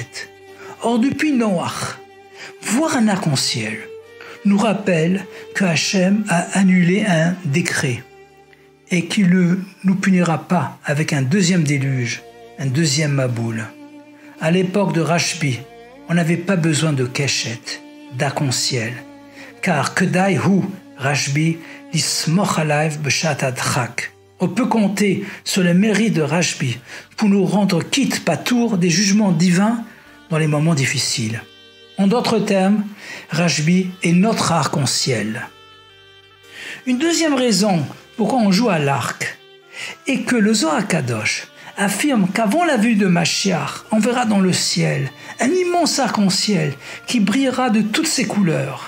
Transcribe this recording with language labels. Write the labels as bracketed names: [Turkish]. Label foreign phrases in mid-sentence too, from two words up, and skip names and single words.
[French] Or, depuis Noach, voir un arc-en-ciel nous rappelle que Hachem a annulé un décret et qu'il ne nous punira pas avec un deuxième déluge, un deuxième Maboul. À l'époque de Rashbi, on n'avait pas besoin de Keshet, d'arc-en-ciel, car [Hebrew] כדאי הוא רשב"י לסמוך עליו בשעת הדחק. [French] On peut compter sur le mérite de Rashbi pour nous rendre quitte patour des jugements divins dans les moments difficiles. En d'autres termes, Rashbi est notre arc-en-ciel. Une deuxième raison pourquoi on joue à l'arc est que le Zohar HaKadosh affirme qu'avant la vue de Mashiach, on verra dans le ciel un immense arc-en-ciel qui brillera de toutes ses couleurs.